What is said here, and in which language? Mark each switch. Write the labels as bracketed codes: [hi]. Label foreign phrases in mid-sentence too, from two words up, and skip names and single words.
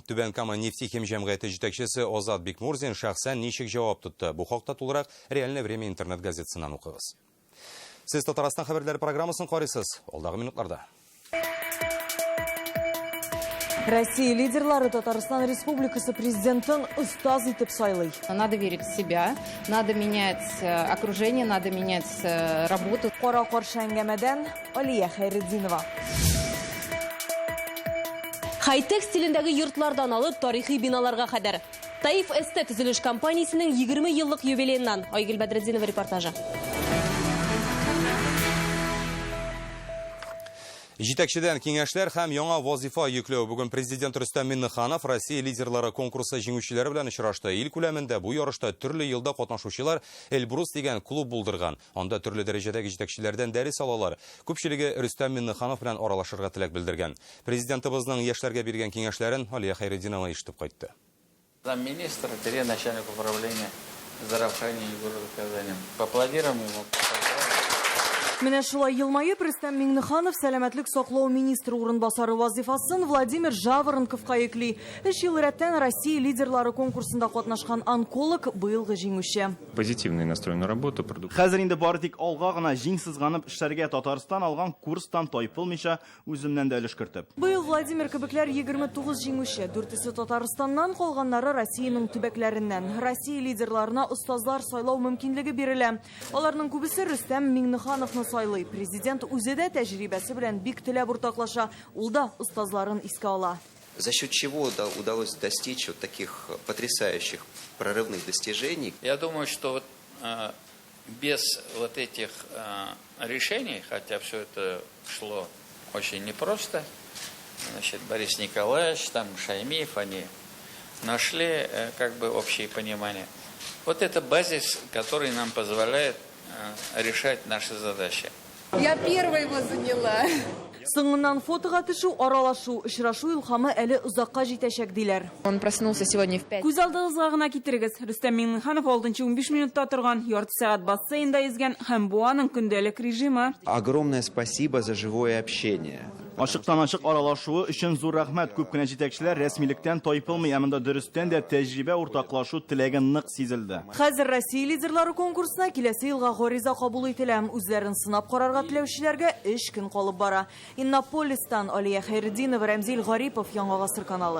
[tt] Түбән Кама нефтехим җәмгыяте җитәкчесе Озат Бикмурзин шәхсән ничек җавап тотты. Бу хакта тулырак Реальное время интернет газетасыннан укыгыз. Сез Татарстан хәбәрләре программасын карыйсыз. Алдагы минутларда. Россия лидерлары Татарстан Республикасы президентын устаз итеп сайлый. [ru] Надо верить в себя, надо менять окружение, надо менять работу. [tt] Кара каршы әңгәмәдән Алия Хәйретдинова. Хай-тек стилендәге йортлардан алып тарихи биналарга кадәр. Таиф Эсте төзелеш компаниясенең 20 еллык юбилейнан Айгөл Бәдретдинова репортажы. Җитәкчедән киңәшләр һәм яңа вазифа йөкләү. Бүген президент Рөстәм Миннеханов Россия лидерлары конкурсы җиңүчеләре белән очрашты. Ил күләмендә бу ярышта төрле елда катнашучылар Эльбрус дигән клуб булдырган. Анда төрле дәрәҗәдәге җитәкчеләрдән дәрес алалар. Күпчелеге Рөстәм Миннеханов белән аралашырга теләк белдергән. Президентыбызның яшьләргә биргән киңәшләрен Алия Хәйретдинова ишетеп кайтты. [ru] Замминистра, начальник управления здравоохранения города Казани. Поаплодируем ему. [tt] Менә шулай елмаеп Рөстәм Миннеханов сәламәтлек саклау министры урынбасары вазифасын Владимир Жаворонковка йөкли. 3 ел рәттән Россия лидерлары конкурсында катнашкан онколог быелгы җиңүче. [ru] Позитивный настрой на работу. [tt] Хәзер инде бары тик алга гына җиңсезганып эшләргә Татарстан алган курстан тайпылмыйча үземнән дә өлеш кертеп. Быел Владимир кебекләр 29 җиңүче, 4-се Татарстаннан, калганнары Россиянең төбәкләреннән. Россия лидерларына устазлар сайлау мөмкинлеге бирелә. Аларның күбесе Рөстәм Миннехановны сайлый. Президент үзе дә тәҗрибәсе белән бик теләп уртаклаша. Ул да устазларын искә ала. [ru] За счет чего удалось достичь вот таких потрясающих прорывных достижений? Я думаю, что без вот этих решений, хотя все это шло очень непросто, значит, Борис Николаевич, там Шаймиев, они нашли как бы общее понимание. Вот это базис, который нам позволяет решать наши задачи. Я первая его заняла. [tt] Соңыннан фотога төшү, аралашу, очрашу илһамы әле узакка җитәчәк диләр. [ru] Он проснулся сегодня в 5. [tt] Күз алдыгызга гына китерегез. Рөстәм Миннеханов 6-15 минутта торган, ярты сәгать бассейнда йөзгән һәм бу аның көндәлек режимы. [ru] Огромное спасибо за живое общение. [tt] Ашыктан-ашык аралашуы өчен зур рәхмәт. Күп кенә җитәкчеләр рәсмилектән тайпылмый, әмма дөрестән дә тәҗрибә уртаклашу теләген нык сизелде. Хәзер Россия лидерлары конкурсына киләсе елга гариза кабул ителә. Үзләрен сынап карарга теләүчеләргә 3 көн калып бара. Иннополистан Алия Хәйретдинова, Рәмзил Гарипов, Яңа Гасыр каналы.